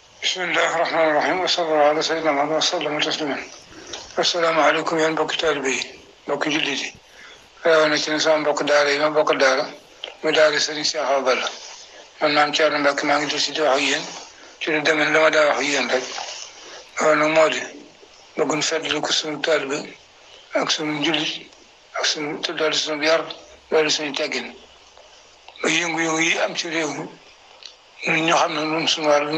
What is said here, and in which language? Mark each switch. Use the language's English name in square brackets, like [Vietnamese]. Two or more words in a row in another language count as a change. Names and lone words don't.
[Arabic] بسم الله الرحمن الرحيم وصلى الله على سيدنا محمد وسلم تسليما. السلام عليكم [Wolof] يا mbokki taalibe yi mbokki jullit yi rawatina ci sama mbokk daara yi ma bokk daara mu daara Serigne Cheikh Awa Balla man maam Thierno Mbacke maa ngi del si di wax ak yéen ci lu demee la ma daa wax ak yéen rek loolu nag moo di bëggun feddali ko suñu taalibe ak suñu jullit ak suñu te doole suñu yar doole suñu teggin ba yëngu-yëngu yi am ci réew mi ñun ñoo xam ne ñun suñu wàll